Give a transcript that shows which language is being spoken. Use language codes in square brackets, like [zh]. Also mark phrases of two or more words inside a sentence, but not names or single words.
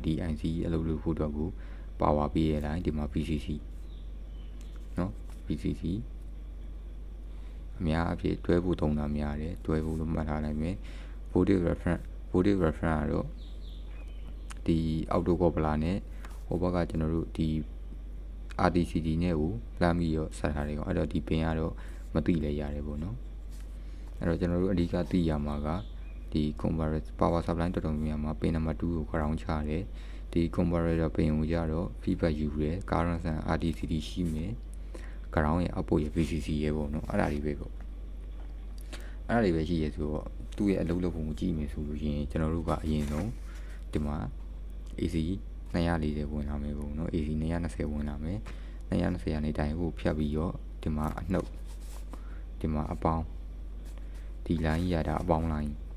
[my] ဒီ IC အလုပ်လုပ်ဖို့အတွက်ကိုပါဝါပေးရတိုင်းဒီမှာ VCC နော် VCC အများအပြည့်တွဲဖို့သုံးတာများတယ်တွဲဖို့လို့မှတ်ထားနိုင်မယ် [en] voltage reference [my] ကတော့ဒီ [en] auto coupler [my] နဲ့ဟိုဘက်ကကျွန် တော်တို့ဒီ RTCD နဲ့ကိုလမ်းပြီးတော့ဆက်ထားတယ်ကောင်အဲ့တော့ဒီပင်ကတော့မသိလဲရတယ်ပေါ့နော်အဲ့တော့ကျွန်တော်တို့အဓိကသိရမှာ ကဒီ [en] comparator power supply [my] တော်တော်များများမှာပင်နံပါတ်2ကို ground ချတယ်ဒီ comparator ပင်ကိုကြတော့ feedback ယူတယ် [en] current and RTCD [my] ရှိမယ် ground ရဲ့ output ရဲ့ VCC ရဲ့ပေါ့နော်အဲ့ဒါတွေပဲပေါ့အဲ့ဒါတွေပဲရှိရဲဆိုတော့သူ့ရဲ့အလုပ်လုပ်ပုံကိုကြည့်မယ်ဆိုလို့ရှိရင်ကျွန်တော်တို့ကအရင်ဆုံးဒီမှာ AC 240ဝင်လာမယ်ပေါ့နော် AC 220ဝင်လာမယ်220ကနေတိုင်းကိုဖြတ်ပြီးတော့ဒီမှာအနှုတ်ဒီမှာအပေါင်းဒီ line ရတာအပေါင်း line